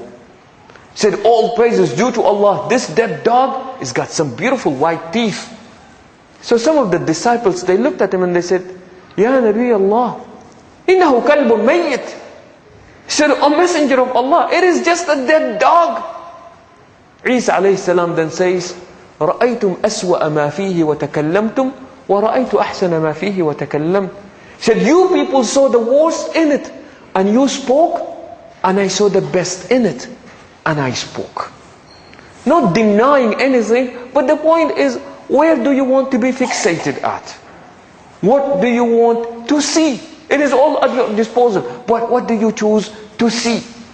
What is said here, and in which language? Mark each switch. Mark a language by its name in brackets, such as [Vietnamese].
[English] He said, all praise is due to Allah. This dead dog has got some beautiful white teeth. So some of the disciples, they looked at him and they said, [Arabic] Ya Nabi Allah, innahu kalbun mayyit. [English] He said, O messenger of Allah, it is just a dead dog. [Arabic] Isa alayhi salam [English] then says, [Arabic] رأيتم أسوأ ما فيه وتكلمتم ورأيت أحسن ما فيه وتكلمت. [English] He said, you people saw the worst in it and you spoke, and I saw the best in it and I spoke. Not denying anything, but the point is, where do you want to be fixated at? What do you want to see? It is all at your disposal, but what do you choose to see?